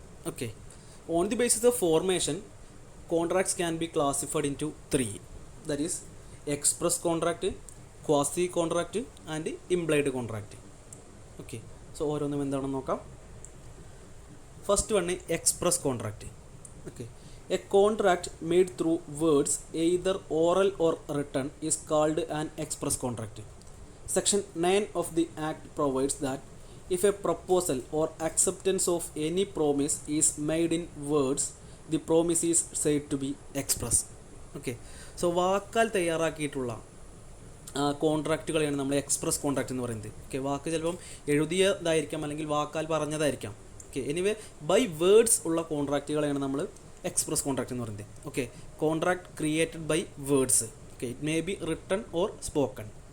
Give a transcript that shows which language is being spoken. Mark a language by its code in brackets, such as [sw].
[en] Okay, on the basis of formation contracts can be classified into 3, that is express contract, quasi contract and implied contract. Okay, so [ml] ഓരോന്നും എന്താണെന്ന് നോക്കാം. [en] First one express contract. Okay, a contract made through words either oral or written is called an express contract. Section 9 of the Act provides that if a proposal or acceptance of any promise is made in words, the promise is said to be express. Okay, [ml] so വാക്കാൽ തയ്യാറാക്കിയിട്ടുള്ള കോൺട്രാക്റ്റുകളെയാണ് നമ്മൾ express contract എന്ന് പറയുന്നത്. Okay, വാക്ക് ചിലപ്പം എഴുതിയതായിരിക്കാം അല്ലെങ്കിൽ വാക്കാൽ പറഞ്ഞതായിരിക്കാം. Okay, [en] anyway by words [ml] ഉള്ള കോൺട്രാക്റ്റുകളെയാണ് നമ്മൾ express contract എന്ന് പറയുന്നത്. [en] Okay, contract created by words. Okay, it may be written or spoken.